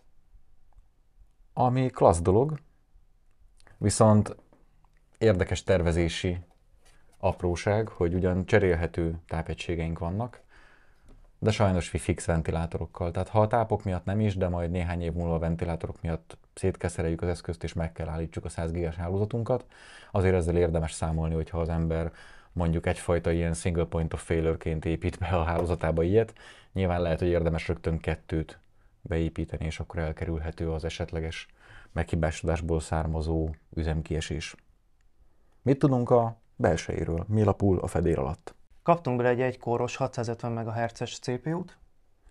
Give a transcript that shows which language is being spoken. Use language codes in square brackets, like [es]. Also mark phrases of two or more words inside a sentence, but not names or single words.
[hu] Ami klassz dolog, viszont érdekes tervezési apróság, hogy ugyan cserélhető tápegységeink vannak, de sajnos fix ventilátorokkal. Tehát ha a tápok miatt nem is, de majd néhány év múlva a ventilátorok miatt szétkeszereljük az eszközt és meg kell állítsuk a 100 gigás hálózatunkat, azért ezzel érdemes számolni, hogyha az ember mondjuk egyfajta ilyen [en] single point of failure- [hu] ként épít be a hálózatába ilyet. Nyilván lehet, hogy érdemes rögtön 2-t beépíteni, és akkor elkerülhető az esetleges meghibásodásból származó üzemkiesés. Mit tudunk a belsejéről? Mi lapul a fedél alatt? Kaptunk bele egy 1 kóros 650 MHz-es CPU-t,